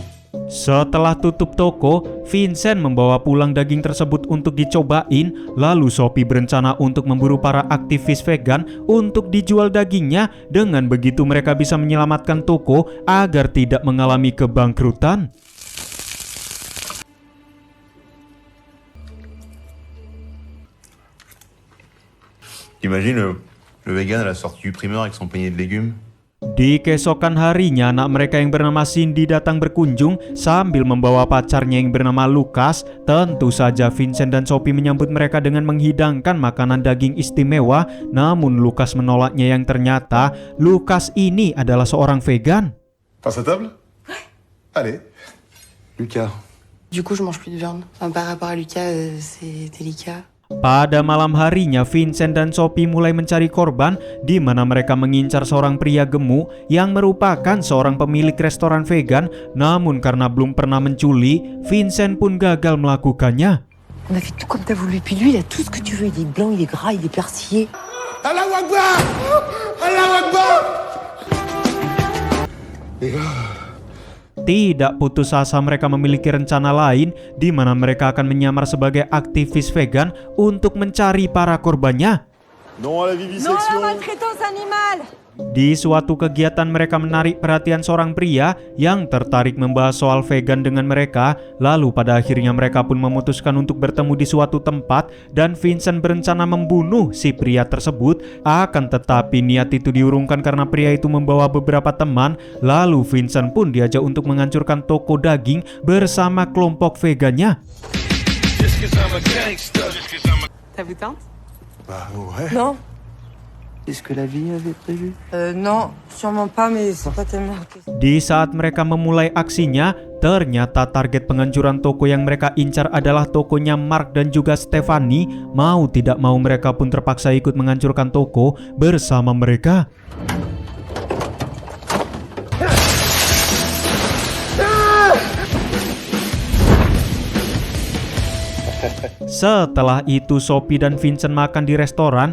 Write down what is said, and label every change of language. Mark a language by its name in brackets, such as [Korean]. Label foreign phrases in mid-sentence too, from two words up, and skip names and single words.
[Indonesian] Setelah tutup toko, Vincent membawa pulang daging tersebut untuk dicobain. Lalu Sophie berencana untuk memburu para aktivis vegan untuk dijual dagingnya. Dengan begitu mereka bisa menyelamatkan toko agar tidak mengalami kebangkrutan. [French] T'imagines le vegan à la sortie du primeur avec son panier de légumes? [Indonesian] Di keesokan harinya, anak mereka yang bernama Cindy datang berkunjung sambil membawa pacarnya yang bernama Lucas. Tentu saja Vincent dan Sophie menyambut mereka dengan menghidangkan makanan daging istimewa. Namun Lucas menolaknya yang ternyata Lucas ini adalah seorang vegan. [French] Passe à table? Allez. Lucas. Du coup, je mange plus de viande. Enfin, par rapport à Lucas, c'est délicat. [Indonesian] Pada malam harinya, Vincent dan Sophie mulai mencari korban, di mana mereka mengincar seorang pria gemuk yang merupakan seorang pemilik restoran vegan. Namun karena belum pernah mencuri, Vincent pun gagal melakukannya. [French] On a fait tout comme t'as voulu. Puis lui, il a tout ce que tu veux. Il est blanc, il est gras, il est persillé. [Arabic] Allahu Akbar! Allahu Akbar! [Indonesian] Tidak putus asa, mereka memiliki rencana lain di mana mereka akan menyamar sebagai aktivis vegan untuk mencari para korbannya. [French] Non à la vivisection. maltraitance animale. [Indonesian] Di suatu kegiatan mereka menarik perhatian seorang pria yang tertarik membahas soal vegan dengan mereka. Lalu pada akhirnya mereka pun memutuskan untuk bertemu di suatu tempat dan Vincent berencana membunuh si pria tersebut. Akan tetapi niat itu diurungkan karena pria itu membawa beberapa teman. Lalu Vincent pun diajak untuk menghancurkan toko daging bersama kelompok vegannya. [English] Just 'cause I'm a gangster. [French] Ça vous tente? Bah ouais. Non. Est-ce que la vie avait prévu? Non, sûrement pas, mais c'est pas tellement... [Indonesian] Di saat mereka memulai aksinya, ternyata target penghancuran toko yang mereka incar adalah tokonya Mark dan juga Stephanie. Mau tidak mau mereka pun terpaksa ikut menghancurkan toko bersama mereka. Setelah itu Sophie dan Vincent makan di restoran.